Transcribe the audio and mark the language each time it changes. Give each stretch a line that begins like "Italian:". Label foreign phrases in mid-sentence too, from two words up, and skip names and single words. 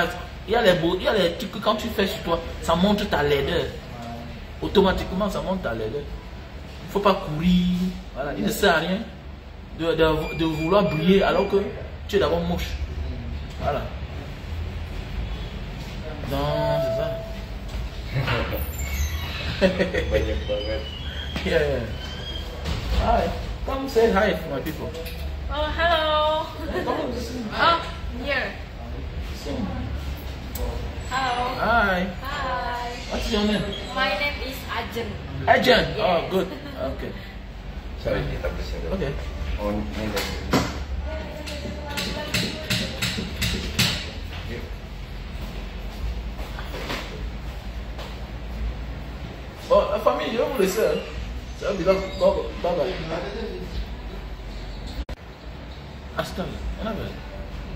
French: Il y a les trucs que quand tu fais sur toi, ça montre ta laideur. Automatiquement, ça montre ta laideur. Il ne faut pas courir. Voilà, il ne sert à rien de vouloir briller alors que tu es d'abord moche. Voilà. Non, c'est ça.
English: Yeah. Hi. Come say hi to my people. Oh, hello. Oh, here. Hello. Hi. Hi. What's your name? My name is Ajeng. Ajeng. Yeah. Oh, good. Okay. Sorry,
Indonesian: kita bersih. Okay. Oh, ini dari.
French: Bon, la famille, je vais vous laisser. Ça va bien. Bye bye. Hasta.